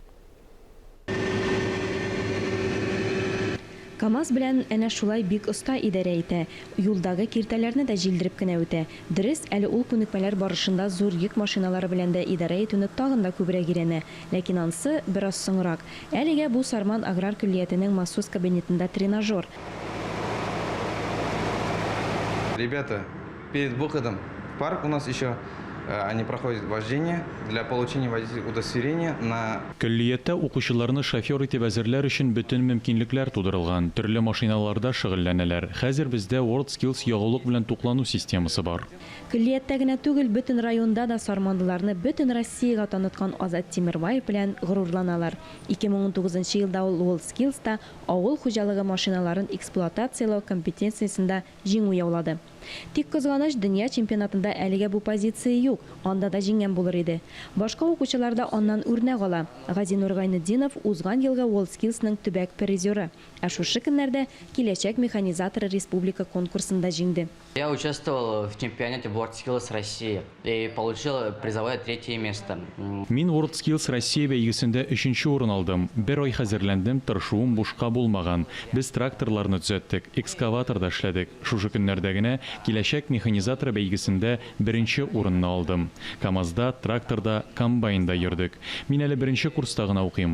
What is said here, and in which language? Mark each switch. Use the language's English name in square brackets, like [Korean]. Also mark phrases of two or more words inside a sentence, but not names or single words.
[Tatar] КамАЗ белән әнә шулай бик оста идарә итә. Юлдагы киртәләрне дә җилдереп кенә үтә. Дөрес, әле ул күнекмәләр барышында зур йөк машиналары белән дә идарә итүне тагын да күбрәк өйрәнә. Ләкин ансы бераз соңрак. Әлегә бу Сарман аграр күллиятенең махсус кабинетында тренажер. [Russian] Ребята, перед выходом в парк у нас еще они проходят вождение для получения водительского удостоверения на... [Tatar] Күллиеттә укучыларны шофер итеп әзерләр өчен бөтен мөмкинлекләр тудырылган. Төрле машиналарда шөгыльләнәләр. Хәзер бездә WorldSkills ягулык белән туклану системасы бар. Күллиеттә генә түгел, бөтен районда да сарманлыларны бөтен Россиягә таныткан Азат Тимербаев белән горурланалар. 2019 елда ул WorldSkills'та авыл хуҗалыгы машиналарын эксплуатациялау компетенциясендә җиңү яулады. Тик кызганыч, дөнья чемпионатында әлегә бу позиция юк, анда да җиңгән булыр иде. Башка укучылар да аннан үрнәк ала. Газинур Гайнетдинов узган елга WorldSkills'ның төбәк призеры, ә шушы көннәрдә киләчәк механизаторы республика конкурсында җиңде. [Russian] Я участвовал в чемпионате WorldSkills России и получил призовое 3-е место. [Tatar] Мин WorldSkills Россия бәйгесендә 3нче урын алдым. Бер ай хәзерләндем, тырышуым бушка булмаган. Біз тракторларны төзәттек, экскаваторда эшләдек. Шушы көннәрдә генә киләчәк механизатор бәйгесендә 1нче урынны алдым. КамАЗда, тракторда, комбайнда йөрдек. Мин әле 1нче курста гына укыйм.